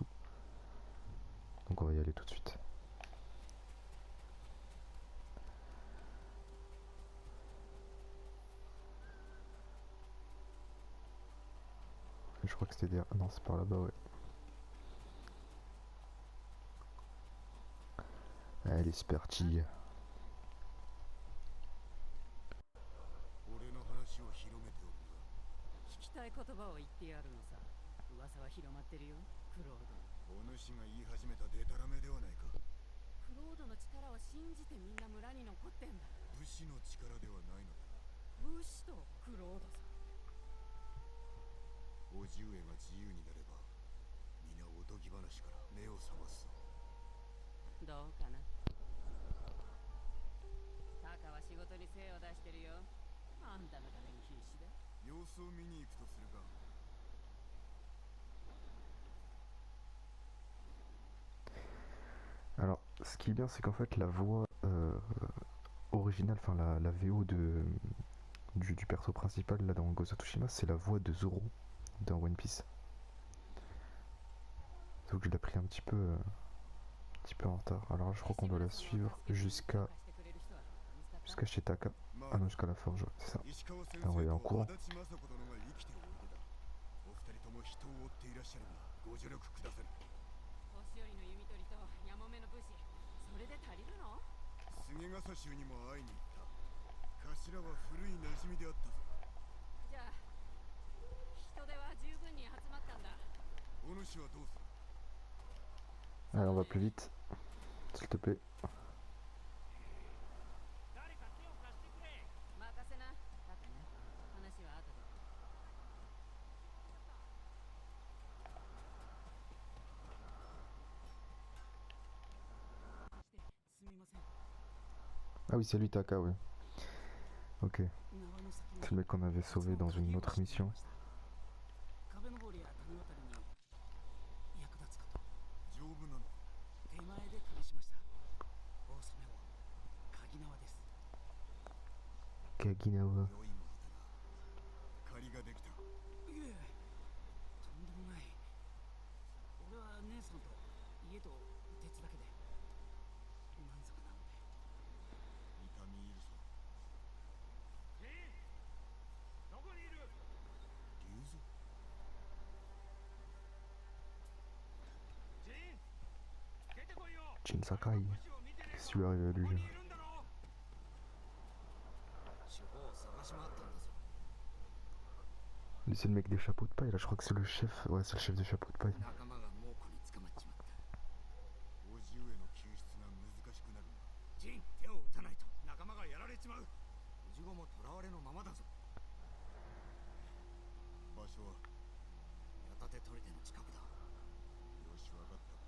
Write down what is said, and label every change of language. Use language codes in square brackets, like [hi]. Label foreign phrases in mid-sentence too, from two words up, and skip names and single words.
[fr] Donc on va y aller tout de suite. Je crois que c'était derrière. Non, c'est par là-bas, ouais. Allez, c'est parti. [ja] 俺の話を広めておるが、聞きたい言葉を言ってやるのさ。噂は広まってるよ、クロード。お主が言い始めたデタラメではないか。クロードの力を信じてみんな村に残ってんだ。武士の力ではないのだ。武士とクロードさ。叔父上が自由になれば、皆おとぎ話から目を覚ますぞ。どうかな。タカは仕事に精を出してるよ。あんたのために必死だ。様子を見に行くとするか。 [fr] Alors, ce qui est bien, c'est qu'en fait, la voix originale, enfin la VO du perso principal là dans Ghost of Tsushima, c'est la voix de Zoro dans One Piece. Donc je l'ai pris un petit peu en retard. Alors je crois qu'on doit la suivre jusqu'à chez Taka. Ah non, jusqu'à la forge, ouais, c'est ça. [ja] 石川先 [fr] Ah, on va y [ja] 生 [fr] aller en [ja] と [fr] courant. [ja] 足立雅子殿が生きておいでだ。お二人とも人を追っていらっしゃるが、ご助力くださる。年寄りの弓取りとヤモメの武士、それで足りるの？菅笠衆にも会いに行った。頭は古い馴染みであったぞ。じゃあ人手は十分に集まったんだ。お主はどうする？ [fr] Allez, on va plus vite, s'il te plaît. [ja] 任せな。タカね。話は後で。すみません。 [fr] Ah oui, c'est lui Taka, ouais. Ok. C'est le mec qu'on avait sauvé dans une autre mission. [ja] 壁登りや谷渡りに役立つかと。丈夫なのか？手前で試しました。大染めは鍵縄です。 Kaginawa. 良いものだな。借りができた。いえ、とんでもない。俺は姉さんと家と鉄だけで満足なので。痛み入るぞ。どこにいる？竜蔵。 Jin Sakai. [fr] Qu'est-ce qui lui arrive à lui? [ja] 四方を探し回ったんだぞ。 [fr] Lui, c'est le mec des chapeaux de paille, là, je crois que c'est le chef. Ouais, c'est le chef des chapeaux de paille. [ja] 仲間が猛虎に捕まっちまった。叔父上の救出が難しくなる。ジン、手を打たないと仲間がやられちまう。叔父子も囚われのままだぞ。場所は矢立砦の近くだ。よし、わかった。